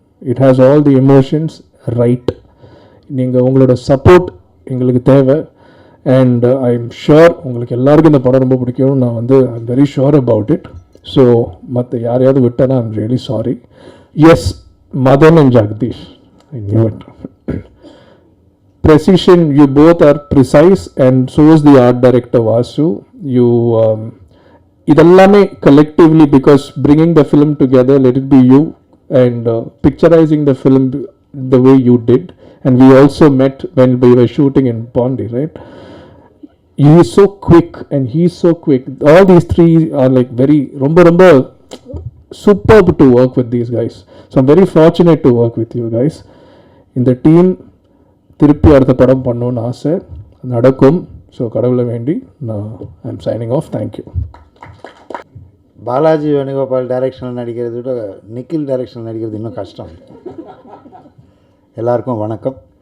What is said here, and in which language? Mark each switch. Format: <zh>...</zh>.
<en>It has all the emotions right.</en> <ta>நீங்கள் உங்களோட support எங்களுக்கு தேவை.</ta> <en>and I am sure</en> <ta>உங்களுக்கு எல்லாருக்கும் இந்த படம் ரொம்ப பிடிக்கும்.</ta> <en>நான் வந்து I am very sure about it.</en> <ta>So மற்ற யாரையாவது விட்டேன்னா</ta> <en>I am really sorry. Yes, Madan and Jagadish, I knew it. Precision, you both are precise, and so is the art director Vasu. You idallame collectively, because bringing the film together, let it be you, and picturizing the film the way you did. And we also met when we were shooting in Bondi, right? He is so quick and he is so quick. All these three are like very romba superb to work with these guys. So I'm very fortunate to work with you guys in the team.</en> <ta>திருப்பி அடுத்த படம் பண்ணணும்னு ஆசை, நடக்கும். So கடவுளை வேண்டி நான்</ta> <en>I am signing off. Thank you.</en> <ta>Balaji Venugopal டைரக்ஷனில் நடிக்கிறது விட நிக்கில் டைரக்ஷனில் நடிக்கிறது இன்னும் கஷ்டம். எல்லாருக்கும் வணக்கம்.</ta>